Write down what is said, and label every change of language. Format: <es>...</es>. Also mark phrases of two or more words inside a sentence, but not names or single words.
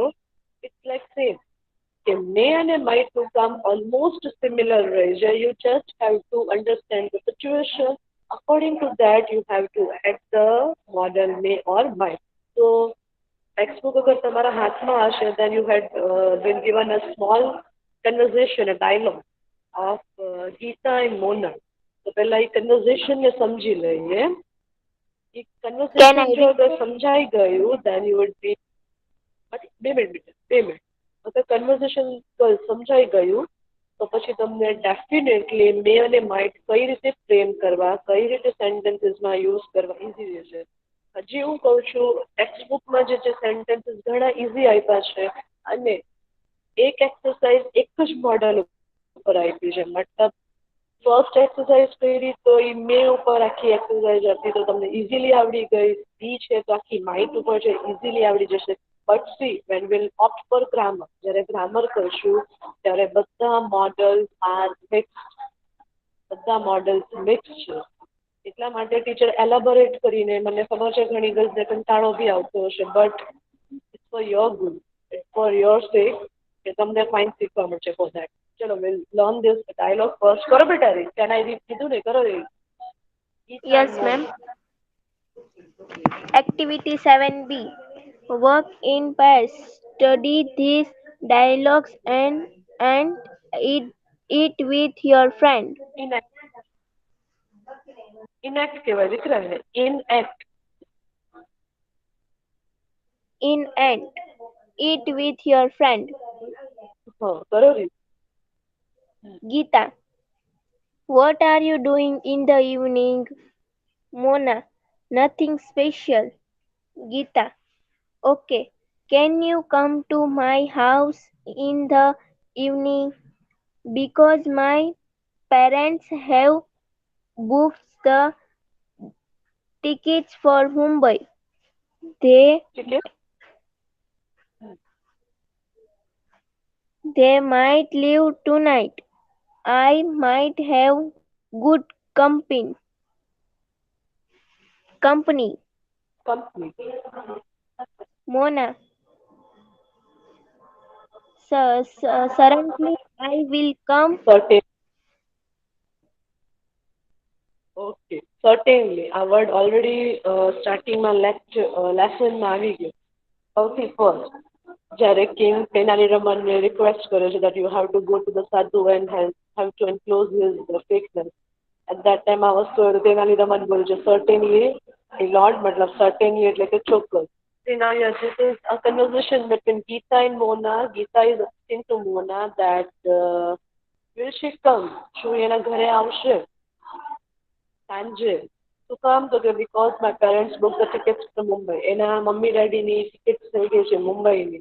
<en>it's like same</en> <gu>કે મે અને માઇટનું કામ</gu> <en>almost similar</en> <gu>રહે છે.</gu> <en>you just have to understand the situation. according to that you have to add the model may or might.</en> <gu>તો ટેક્સ્ટબુક અગર તમારા હાથમાં હશે,</gu> <en>then you had been given a small conversation, a dialogue of Geeta and Mona.</en> <gu>તો પહેલા એ કન્વર્ઝેશનને સમજી લઈએ. એ કન્વર્ઝેશન જો અગર સમજાઈ ગયું,</gu> <en>then you would be 2 મિનિટ.</en> <gu>અગર કન્વર્ઝેશન સમજાઈ ગયું તો પછી તમને ડેફિનેટલી મે અને માઇટ કઈ રીતે ફ્રેમ કરવા, કઈ રીતે</gu> <en>sentences-maa use</en> <gu>કરવા ઇઝી રહેશે. હજી હું કહું છું, ટેક્સ્ટબુકમાં જે સેન્ટેન્સીસ ઘણા ઇઝી આપ્યા છે અને એક એક્સરસાઇઝ એક જ મોડલ ઉપર આપી છે. મતલબ</gu> <en>first exercise</en> <gu>કરી તો એ મે ઉપર આખી એક્સરસાઇઝ હતી તો તમને ઇઝીલી આવડી ગઈ. બી છે તો આખી માઇટ ઉપર છે, ઇઝીલી આવડી જશે.</gu> <en>But see, when we'll opt for grammar,</en> <gu>જ્યારે grammar કરશું ત્યારે બધા</gu> <en>models are mixed.</en> <gu>બધા</gu> <en>models mixed</en> <gu>છે. એટલા માટે</gu> <en>teacher elaborate</en> <gu>કરીને મને ખબર છે ઘણી ગર્લ્સને કંટાળો બી આવતો હશે</gu> <en>but it's for your good it's for your sake</en> <gu>કે તમને ફાઇન શીખવા મળશે</gu> <en>for that</en> <gu>ચલો</gu> <en>will learn this dialogue first</en> <gu>કરો બેટા રે</gu> <en>can I read</en> <gu>કીધું ને કરો રે</gu> <en>Yes, ma'am. Activity 7B. Work in pairs. Study these dialogues and eat with your friend.</en> <gu>ઇનેક્ટ કહેવાય દીકરા ને ઇનએક્ટ</gu> <en>In and eat with your friend.</en> <gu>હા કરો રે</gu> <en>Geeta. What are you doing in the evening? Mona. Nothing special. Geeta. Okay. Can you come to my house in the evening? Because my parents have booked the tickets for Mumbai. They</en> <gu>ઠીક છે</gu> <en>they might leave tonight. I might have good company. કંપની Mona. Certainly I will come. certain okay certainly</en> <gu>આ</gu> <en>word already starting-maa lesson-maa</en> <gu>આવી ગયો સૌથી ફર્સ્ટ જ્યારે કિંગ તેનાલી રમનને રિક્વેસ્ટ કરે છે</gu> <en>that you have to go to the sadhu and have to enclose his fakeness at that time</en> <gu>આ વસ્તુ તેનાલી રમન બોલે છે</gu> <en>certainly a lord</en> <gu>મતલબ certainly એટલે કે ચોક્કસ</gu> <en>See now yes, this is a conversation between Geeta and Mona. Geeta is asking to Mona that will she come?</en> <gu>શું એના ઘરે આવશે સાંજે શું કામ તો કે</gu> <en>because my parents booked the tickets to Mumbai.</en> <gu>એના</gu> <en>mummy daddy-ni tickets</en> <gu>થઈ ગઈ છે મુંબઈની.</gu>